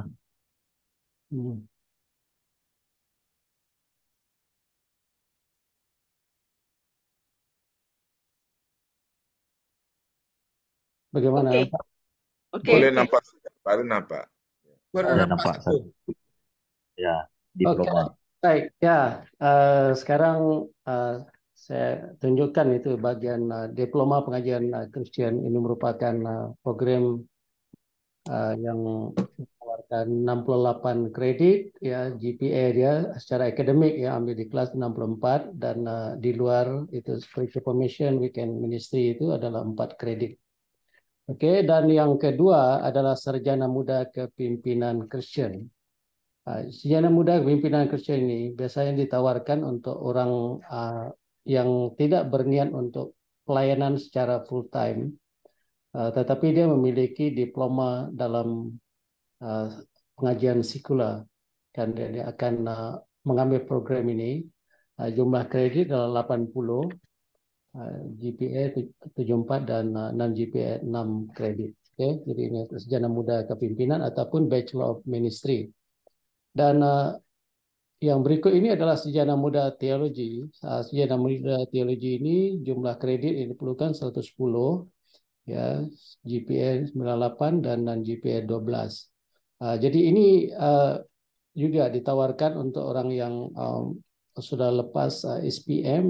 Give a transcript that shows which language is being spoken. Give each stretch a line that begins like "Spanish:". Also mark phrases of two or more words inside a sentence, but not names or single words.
Malay: Bagaimana? Boleh nampak, baru nampak. Boleh nampak satu. Ya, diploma. Baik, ya. Sekarang saya tunjukkan itu bagian diploma pengajian Kristen. Ini merupakan program yang menawarkan 68 kredit, ya, GPA dia secara akademik ya ambil di kelas 64 dan di luar itu
English: spiritual formation weekend ministry
Malay: itu adalah 4 kredit. Oke, dan yang kedua adalah sarjana muda kepimpinan Kristen. Sarjana muda kepimpinan Kristen ini biasanya ditawarkan untuk orang yang tidak berniat untuk pelayanan secara
English: full time,
Malay: tetapi dia memiliki diploma dalam pengajian sekular, dan dia akan mengambil program ini. Jumlah kredit adalah 80, GPA 74 dan non-GPA 6 kredit. Okay? Jadi ini sarjana muda kepimpinan ataupun
English: Bachelor of Ministry.
Malay: Dan yang berikut ini adalah sarjana muda teologi. Sarjana muda teologi ini jumlah kredit yang diperlukan 110, ya, GPA 98 dan non-GPA 12. Jadi ini juga ditawarkan untuk orang yang sudah lepas SPM